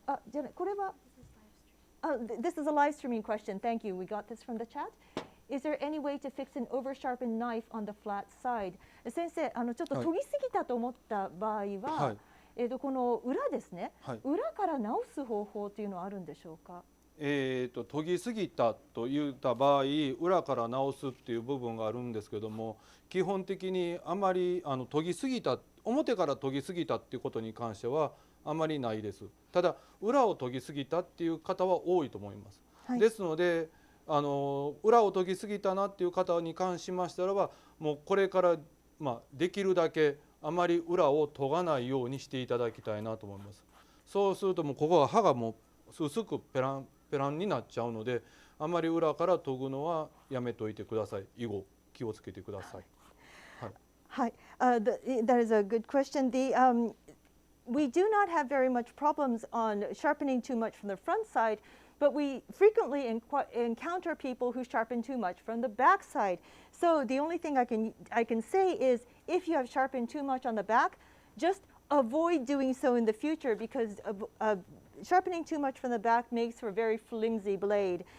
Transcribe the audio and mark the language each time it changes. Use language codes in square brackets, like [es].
[ja] じゃあこれは [en] This is a live streaming question. Thank you. We got this from the chat. Is there any way to fix an over sharpened knife on the flat side? [ja] 先生、ちょっと研ぎすぎたと思った場合は、この裏ですね、裏から直す方法というのはあるんでしょうか？研ぎすぎたといった場合、裏から直すっていう部分があるんですけども、基本的にあまり研ぎすぎた、表から研ぎすぎたっていうことに関してはあまりないです。ただ裏を研ぎすぎたっていう方は多いと思います。ですので裏を研ぎすぎたなっていう方に関しましたらば、もうこれから、できるだけあまり裏を研がないようにしていただきたいなと思います。そうするともうここは刃がもう薄くペランペランになっちゃうので、あまり裏から研ぐのはやめといてください。以後気をつけてください。 [en] はい。That is a good question. We do not have very much problems on sharpening too much from the front side, But we frequently encounter people who sharpen too much from the back side. So the only thing I can say is if you have sharpened too much on the back, just avoid doing so in the future because sharpening too much from the back makes for a very flimsy blade.